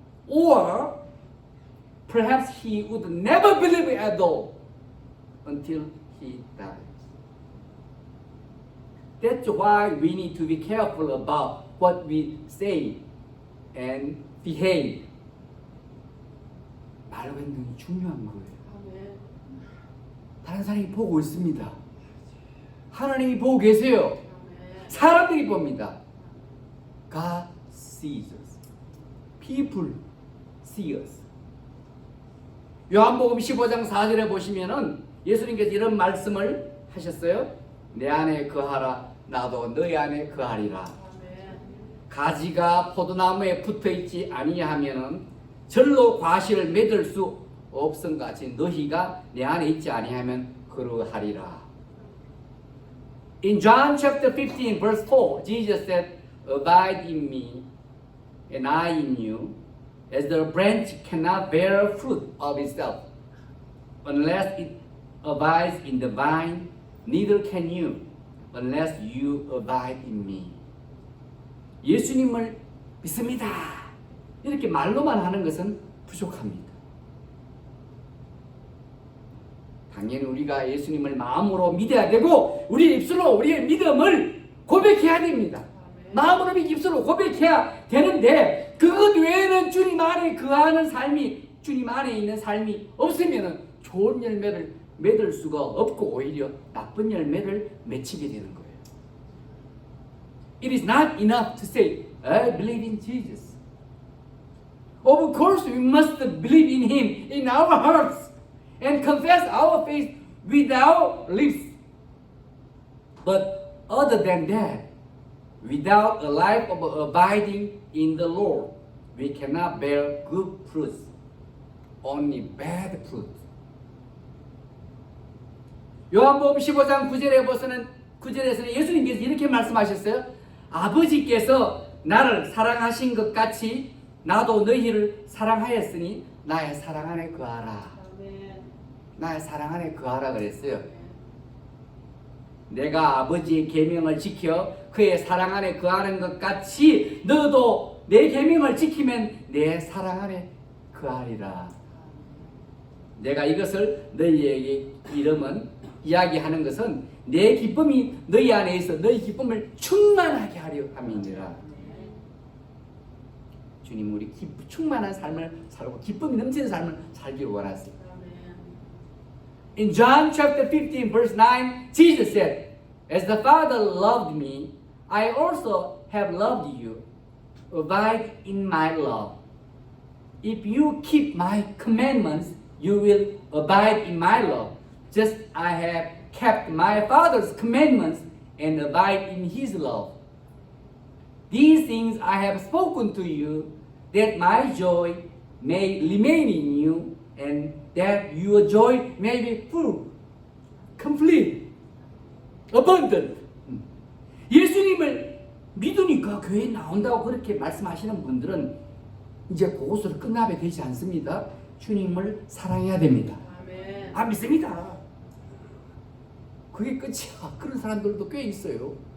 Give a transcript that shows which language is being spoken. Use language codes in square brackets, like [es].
[en] Or perhaps he would never believe at all until he dies. That's why we need to be careful about what we say and behave. [ko] 말과 행동이 중요한 거예요. 다른 사람이 보고 있습니다. 하나님이 보고 계세요. 사람들이 봅니다. [en] God sees us. People see us. [ko] 요한복음 15장 4절에 보시면은 예수님께서 이런 말씀을 하셨어요. 내 안에 거하라 나도 너희 안에 거하리라. 가지가 포도나무에 붙어있지 아니하면은 절로 과실을 맺을 수 없음같이 너희가 내 안에 있지 아니하면 그러하리라. [en] In John chapter 15 verse 4, Jesus said, Abide in me and I in you, as the branch cannot bear fruit of itself unless it abides in the vine, neither can you unless you abide in me. [ko] 예수님을 믿습니다. 이렇게 말로만 하는 것은 부족합니다. 당연히 우리가 예수님을 마음으로 믿어야 되고 우리 입술로 우리의 믿음을 고백해야 됩니다. 마음으로 입술로 고백해야 되는데 그것 외에는 주님 안에 거하는 삶이 주님 안에 있는 삶이 없으면 좋은 열매를 맺을 수가 없고 오히려 나쁜 열매를 맺히게 되는 거예요. [en] it is not enough to say, I believe in Jesus. Of course, we must believe in Him in our hearts and confess our faith with our lips. But other than that, without a life of abiding in the Lord, we cannot bear good fruits, only bad fruit. [ko] 요한복음 15장 9절에서는 예수님께서 이렇게 말씀하셨어요. 아버지께서 나를 사랑하신 것 같이 나도 너희를 사랑하였으니 나의 사랑 안에 거하라. 나의 사랑 안에 거하라 그랬어요. 내가 아버지의 계명을 지켜 그의 사랑 안에 거하는 것 같이 너도 내 계명을 지키면 내 사랑 안에 거하리라. 내가 이것을 너희에게 이야기하는 것은 내 기쁨이 너희 안에 있어 너희 기쁨을 충만하게 하려 함이니라. 주님 우리 충만한 삶을 살고 기쁨이 넘치는 삶을 살기를 원하세요. [en] In John chapter 15 verse 9, Jesus said, As the Father loved me, I also have loved you. Abide in my love. If you keep my commandments, you will abide in my love. Just I have kept my Father's commandments and abide in His love. These things I have spoken to you, that my joy may remain in you, and that your joy may be full, complete, abundant. [ko] 예수님을 믿으니까 교회에 나온다고 그렇게 말씀하시는 분들은 이제 그것으로 끝나게 되지 않습니다. 주님을 사랑해야 됩니다. 아멘. 아 믿습니다. 그게 끝이야. 그런 사람들도 꽤 있어요.